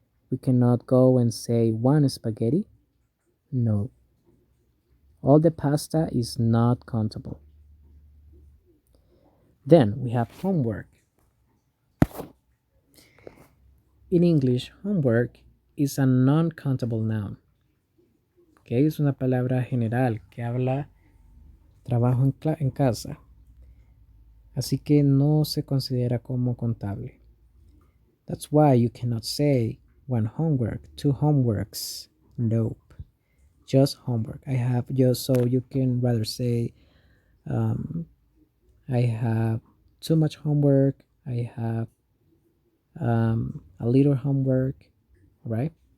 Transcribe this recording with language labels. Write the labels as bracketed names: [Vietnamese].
[English] We cannot go and say 1 spaghetti. No. All the pasta is not countable. Then we have homework. In English, homework is a non-countable noun. [Spanish] Okay, es una palabra general que habla trabajo en casa. Así que no se considera como contable. [English] That's why you cannot say 1 homework, 2 homeworks. Nope. Just homework. I have just, so you can rather say I have too much homework. I have a little homework, right?